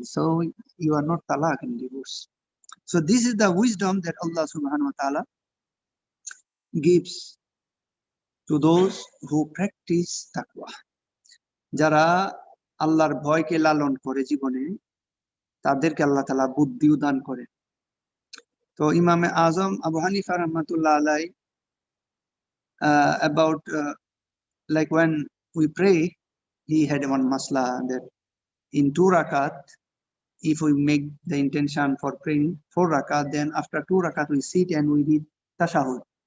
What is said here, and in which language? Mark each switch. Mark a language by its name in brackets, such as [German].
[English] So you are not talaq in divorce. So this is the wisdom that Allah subhanahu wa ta'ala gives to those who practice taqwa. [Bangla] যারা আল্লাহর ভয়কে লালন করে জীবনে, তাদেরকে আল্লাহ তাআলা বুদ্ধিও দান করে। [English] তো ইমামে আজম আবু হানিফা রহমাতুল্লাহ আলাই about like when we pray, he had one masla that in 2 rakat, if we make the intention for praying 4 rakat, then after 2 rakat we sit and we read tashahud.